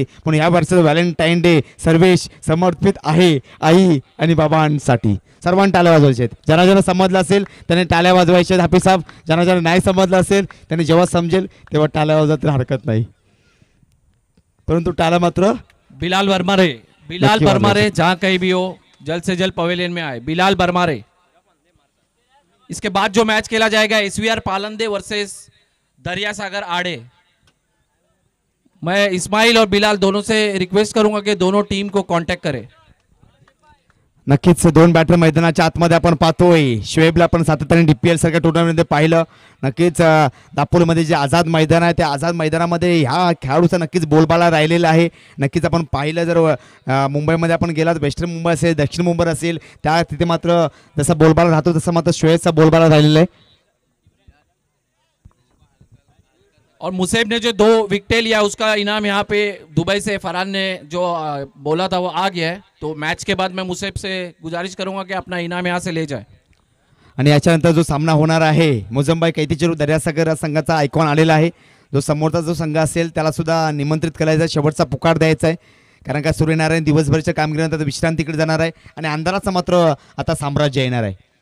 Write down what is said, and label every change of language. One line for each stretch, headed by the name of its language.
Marathi: म्हणून या वर्षाचा व्हॅलेंटाईन डे सर्वेश समर्पित आहे आई आणि बाबांसाठी. सर्वांनी टाळ्या वाजवायच्या आहेत. ज्यांना ज्यांना समजलं असेल त्याने टाळ्या वाजवायच्या आहेत. हाफिज साहेब ज्यांना ज्यांना नाही समजलं असेल त्याने जेव्हा समजेल तेव्हा टाळ्या वाजवत हरकत नाही परंतु टाळ्या मात्र
Hindi: बिलाल बरमारे, बिलाल
Marathi: नक्की
Hindi: बरमारे जहाँ कहीं भी हो जल्द से जल्द पवेलियन में आए. बिलाल बरमारे. इसके बाद जो मैच खेला जाएगा SVR पालंदे वर्सेस दरिया सागर आड़े. मैं इस्माइल और बिलाल दोनों से रिक्वेस्ट करूंगा कि दोनों टीम को कांटेक्ट करें.
Marathi: नक्कीच दोन बॅटर मैदानाच्या आतमध्ये आपण पाहतोय. शुएबला आपण सातत्याने DPL सारख्या टुर्नामेंटमध्ये पाहिलं. नक्कीच दापोलीमध्ये जे आझाद मैदान आहे त्या आझाद मैदानामध्ये ह्या खेळाडूचा नक्कीच बोलबाला राहिलेला आहे. नक्कीच आपण पाहिलं जर मुंबईमध्ये आपण गेलात वेस्टर्न मुंबई असेल दक्षिण मुंबई असेल त्या तिथे मात्र जसा बोलबाला राहतो तसा मात्र शुएबचा बोलबाला राहिलेला आहे.
Hindi: और मुसेब ने जो 2 विकेट लिया उसका इनाम यहाँ पे दुबई से फरहान ने जो बोला था वो आ गया है. तो मैच के बाद मैं मुसेब से गुजारिश करूंगा कि अपना इनाम यहाँ से ले जाए.
Marathi: आणि याच्यानंतर जो सामना होणार आहे मुजंबाई कैतीचेरू दर्यासागर संघाचा आयकॉन आलेला आहे. जो समोरचा जो संघ असेल त्याला सुद्धा निमंत्रित करायचा शेवटचा पुकार द्यायचा आहे. कारण का सूर्यनारायण दिवसभरच्या कामगिरीनंतर विश्रांतीकडे जाणार आहे आणि अंधाराचं मात्र आता साम्राज्य येणार आहे.